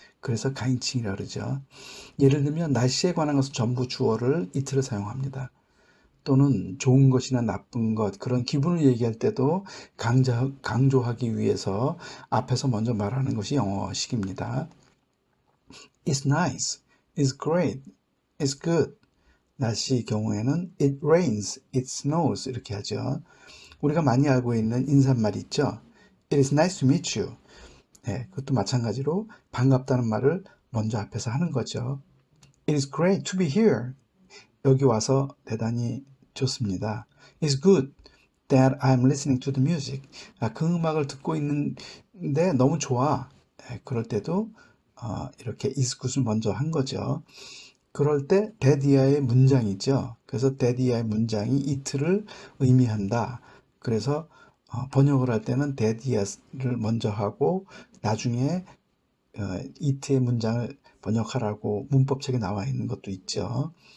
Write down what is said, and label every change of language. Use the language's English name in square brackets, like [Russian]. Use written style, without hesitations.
[Korean] 그래서 가인칭이라 그러죠. 예를 들면 날씨에 관한 것은 전부 주어를 it를 사용합니다. 또는 좋은 것이나 나쁜 것, 그런 기분을 얘기할 때도 강조하기 위해서 앞에서 먼저 말하는 것이 영어식입니다. [English] It's nice, it's great, it's good. [Korean] 날씨 경우에는 [English] it rains, it snows [Korean] 이렇게 하죠. 우리가 많이 알고 있는 인사말이 있죠. [English] It is nice to meet you. [Korean] 네, 그것도 마찬가지로 반갑다는 말을 먼저 앞에서 하는 거죠. [English] It is great to be here. [Korean] 여기 와서 대단히 좋습니다. [English] It's good that I'm listening to the music. [Korean] 그 음악을 듣고 있는데 너무 좋아. 네, 그럴 때도 이렇게 is good을 먼저 한 거죠. 그럴 때 that 이하의 문장이죠. 그래서 that 이하의 문장이 it를 의미한다. 그래서 번역을 할 때는 that 이하를 먼저 하고 나중에 it의 문장을 번역하라고 문법책에 나와 있는 것도 있죠.